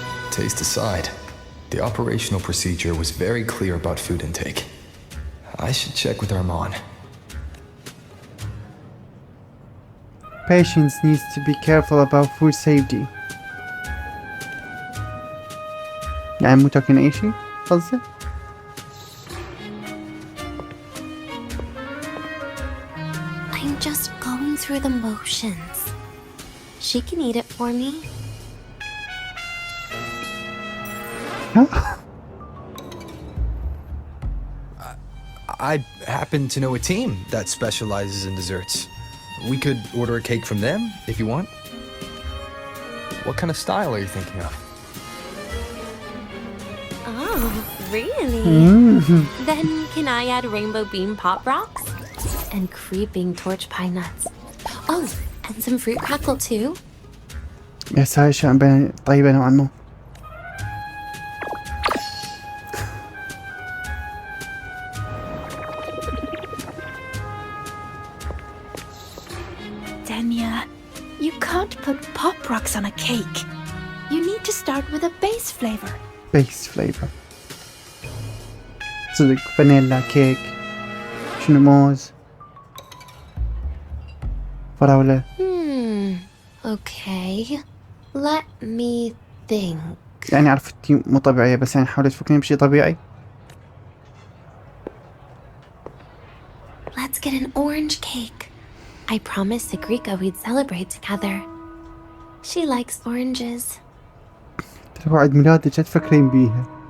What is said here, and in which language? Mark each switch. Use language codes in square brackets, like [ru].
[en] Taste aside, the operational procedure was very clear about food intake. I should check with Armand. Patients needs to be careful about food safety. [ar] يعني مو تاكلين أي شيء قصدك؟ [en] I'm just going through the motions. She can eat it for me. I happen to know a team that specializes in desserts. We could order a cake from them if you want. What kind of style are you thinking of? Oh, really? Then can I add rainbow bean pop rocks? And creeping torch pine nuts. Oh, and some fruit crackle too? [ar] يا ساي شو عم بين طيبة نوعا ما. [en] Danya, you can't put pop rocks on a cake. You need to start with a base flavor. Base flavor. [ar] صدق فانيلا كيك. شنو موز. فراولة. [en] Okay. Let me think. [ar] يعني عرفتي مو طبيعية بس يعني حاولي تفكرين بشي طبيعي. [en] Let's get an orange cake. I promised Sigrika we'd celebrate together. She likes oranges. [ar] ترى عيد ميلادك لا تفكرين بيها.